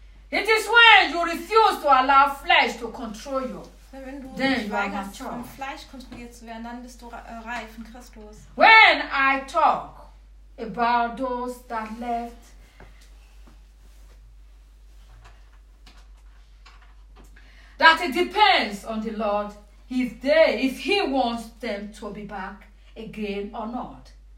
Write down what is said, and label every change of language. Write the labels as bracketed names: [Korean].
[English] It is when you refuse to allow flesh to control you. Then you are mature. [German] Fleisch kontrolliert zu werden, dann bist du reif in Christus. [English] When I talk about those that left that it depends on the Lord if he wants them to be back again or not.